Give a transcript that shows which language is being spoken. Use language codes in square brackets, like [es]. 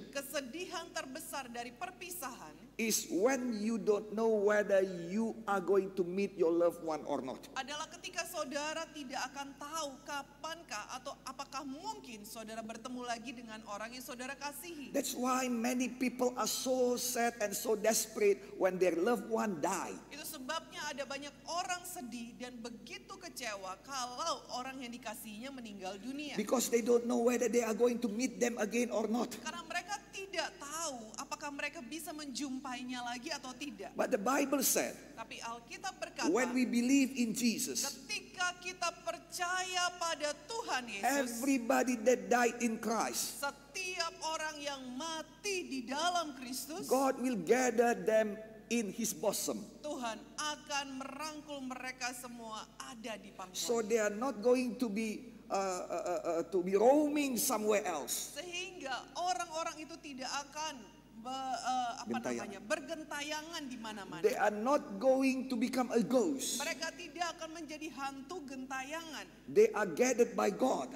[id] Kesedihan terbesar dari perpisahan [en] is when you don't know whether you are going to meet your loved one or not. [id] adalah ketika saudara tidak akan tahu kapankah atau apakah mungkin saudara bertemu lagi dengan orang yang saudara kasihi. [en] That's why many people are so sad and so desperate when their loved one die. [id] Itu sebabnya ada banyak orang sedih dan begitu kecewa kalau orang yang dikasihinya meninggal dunia. [en] Because they don't know whether they are going to meet them again or not. [id] Karena mereka tidak tahu apakah mereka bisa menjumpainya lagi atau tidak. [en] But the Bible said, [id] Tapi Alkitab berkata, [en] when we believe in Jesus, [id] ketika kita percaya pada Tuhan Yesus, [en] everybody that died in Christ, [id] setiap orang yang mati di dalam Kristus, [en] God will gather them in His bosom. [id] Tuhan akan merangkul mereka semua ada di [en] So [id] pangkuannya. [en] they are not going to be roaming somewhere else. [id] Sehingga orang-orang itu tidak akan Gentayangan. bergentayangan di mana-mana. [en] They are not going to become a ghost. [id] Mereka tidak akan menjadi hantu gentayangan, [en] They are gathered by God